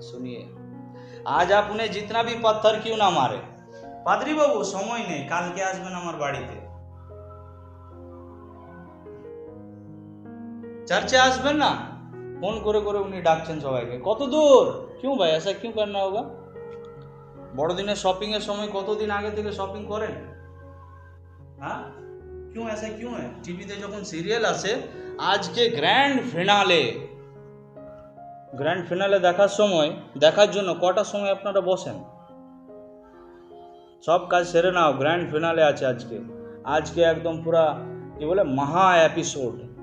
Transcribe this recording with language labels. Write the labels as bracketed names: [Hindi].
[Hindi] सुनिए, आज आप उन्हें जितना भी पत्थर क्यों ना मारे, पादरी बाबू समय नहीं, [Bangla] काल के आसবেন আমার বাড়িতে, चर्चे আসবেন না, ফোন করে করে উনি ডাকছেন সবাইকে। কত দূর? [Hindi] क्यों भाई, ऐसा क्यों करना होगा? [Bangla] বড়দিনের শপিং এর সময় কতদিন আগে থেকে শপিং করেন? [Hindi] হ্যাঁ, क्यों ऐसा क्यों है? [Bangla] টিভিতে যখন সিরিয়াল আসে, আজকে গ্র্যান্ড ফিনালে দেখার জন্য কটার সময় আপনারা বসেন? সব কাজ সেরে নাও, গ্র্যান্ড ফিনালে আছে আজকে একদম পুরা কি বলে মহা এপিসোড।